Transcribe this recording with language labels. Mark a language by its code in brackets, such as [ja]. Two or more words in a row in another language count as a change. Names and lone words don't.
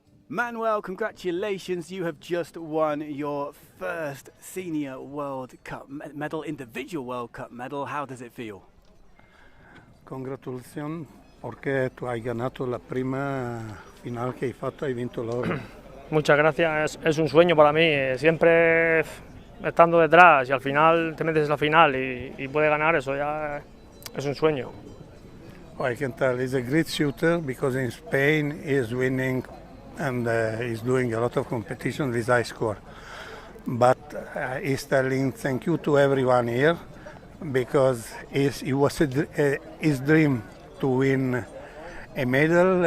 [en] Manuel, congratulations. You have just won your first Senior World Cup medal, individual World Cup medal. How does it feel? [it] Congratulazioni perché tu hai ganato la prima final che hai fatto, hai vinto l'oro. [es] Muchas gracias, es un sueño para mí, siempre estando detrás y al final te metes en la final y puedes ganar, eso ya es un sueño. [en] I can tell he's a great shooter because in Spain he's winning and he's doing a lot of competition with high score. But he's telling thank you to everyone here because it was his dream to win a medal.